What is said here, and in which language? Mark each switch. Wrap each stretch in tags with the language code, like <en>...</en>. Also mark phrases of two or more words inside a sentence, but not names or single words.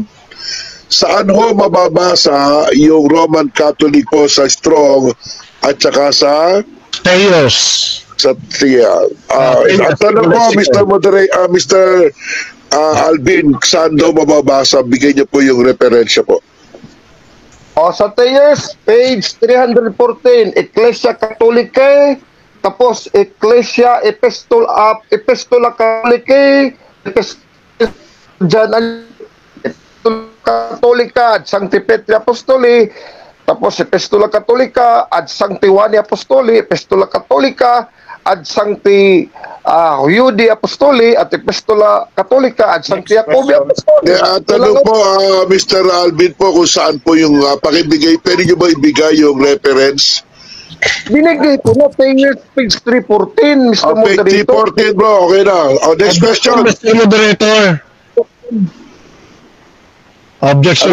<tl>Saan ho mababasa yung Roman Catholic po sa Strong at saka sa Thayos. sa Tia? Tanong po, Mr. Moderator, Mr. Alvin, saan daw mababasa? Bigay niyo po yung referensya po. Sa Thayers, page 314,</tl> <la>Ecclesia Catholicae, tapos Ecclesia Epistola Catholicae, Catholica ad Sancti Petri Apostoli, tapos Epistola Catholica ad Sancti Juani Apostoli, Epistola Catholica ad Sancti Judi Apostoli at Epistola Catholica ad Sancti Jacobi Apostoli.</la> <tl>Tanong po, Mr. Alvin po, kung saan po yung pakibigay, pwede nyo ba ibigay yung reference? Binigay ko na Thayers, page 314, Mr. Page Moderator. 314, bro. Okay na.</tl> <en>Next question. Mr. Moderator. Objection</en>